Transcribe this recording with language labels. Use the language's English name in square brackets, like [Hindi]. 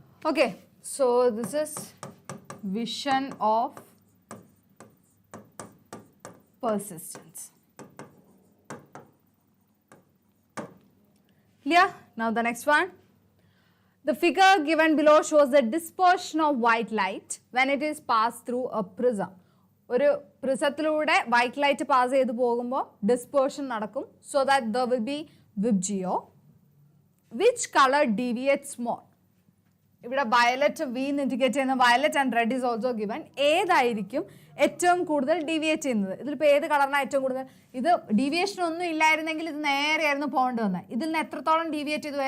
[English] Okay, so this is vision of persistence. Clear? Now the next one. The figure given below shows the dispersion of white light when it is passed through a prism. [Malayalam] ഒരു പ്രിസത്തിലൂടെ white light pass ചെയ്ത് പോകുമ്പോൾ dispersion നടക്കും. [English] So that there will be VIBGYO. Which color deviates more? [Malayalam] ഇവിടെ violet V indicate ചെയ്യുന്ന violet [English] And red is also given. [Malayalam] ഏതായിരിക്കും ഏറ്റവും കൂടുതൽ deviate ചെയ്യുന്നത്? ഇതിലിപ്പോൾ ഏത് കളറിനാണ് ഏറ്റവും കൂടുതൽ? ഇത് ഡീവിയേഷൻ ഒന്നും ഇല്ലായിരുന്നെങ്കിൽ ഇത് നേരെയായിരുന്നു പോകേണ്ടി വന്നത്. ഇതിൽ നിന്ന് എത്രത്തോളം ഡീവിയേറ്റ് ചെയ്തു?